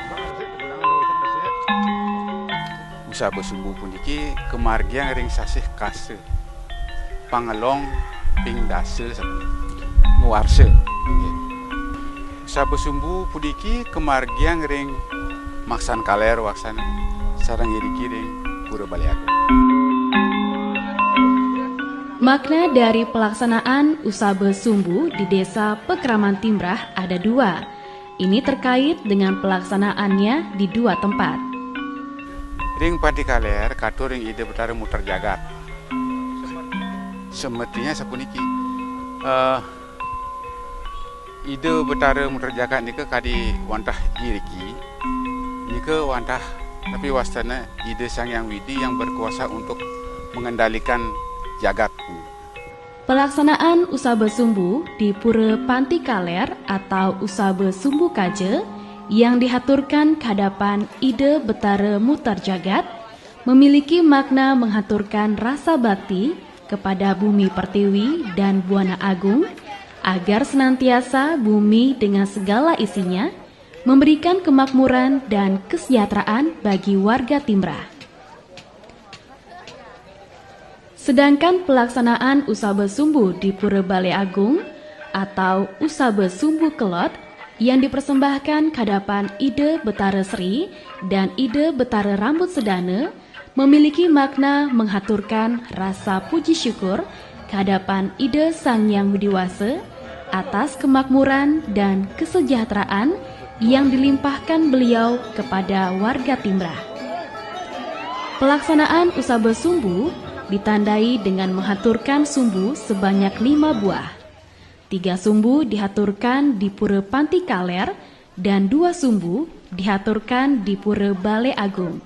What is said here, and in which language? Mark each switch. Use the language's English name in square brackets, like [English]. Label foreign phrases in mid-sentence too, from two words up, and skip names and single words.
[Balinese] Usabe Sumbu puniki kemargian ring sasih kase pangelong ping dase nguarse. Usabe Sumbu puniki kemargian ring maksan Kaler waksan sareng iriki ring Pura Balai Agung. [Indonesian] Makna dari pelaksanaan Usabe Sumbu di Desa Pakraman Timbrah ada 2. Ini terkait dengan pelaksanaannya di 2 tempat. [Balinese] Ring Panti Kaler katur ring ide betara muter jagat. Semestinya sapuniki ide betara muter jagat nika kadi wantah iriki, nika wantah tapi wastana ide Sang Yang Widi [Indonesian] yang berkuasa untuk mengendalikan jagat. Pelaksanaan Usabe Sumbu di Pura Panti Kaler atau Usabe Sumbu Kaje yang dihaturkan kehadapan Ide Betara Mutar Jagat memiliki makna menghaturkan rasa bakti kepada bumi pertiwi dan Buana Agung agar senantiasa bumi dengan segala isinya memberikan kemakmuran dan kesejahteraan bagi warga Timbrah. Sedangkan pelaksanaan Usabe Sumbu di Pura Balai Agung atau Usabe Sumbu Kelot yang dipersembahkan kehadapan Ide Betara Sri dan Ide Betara Rambut Sedana memiliki makna menghaturkan rasa puji syukur kehadapan Ide Sang Hyang Widiwasa atas kemakmuran dan kesejahteraan yang dilimpahkan beliau kepada warga Timbrah. Pelaksanaan Usabe Sumbu ditandai dengan menghaturkan sumbu sebanyak 5 buah. 3 sumbu dihaturkan di Pura Panti Kaler dan 2 sumbu dihaturkan di Pura Balai Agung.